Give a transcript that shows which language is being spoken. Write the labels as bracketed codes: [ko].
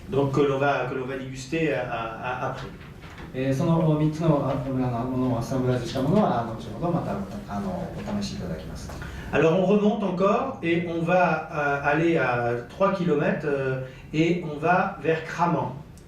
[fr] Donc que l'on va déguster après. [ja] その3つの村のものをアッサンブラージュしたものは後ほどまたお試しいただきます。 [fr] Alors on remonte encore et on va aller à 3 km et on va vers Cramant.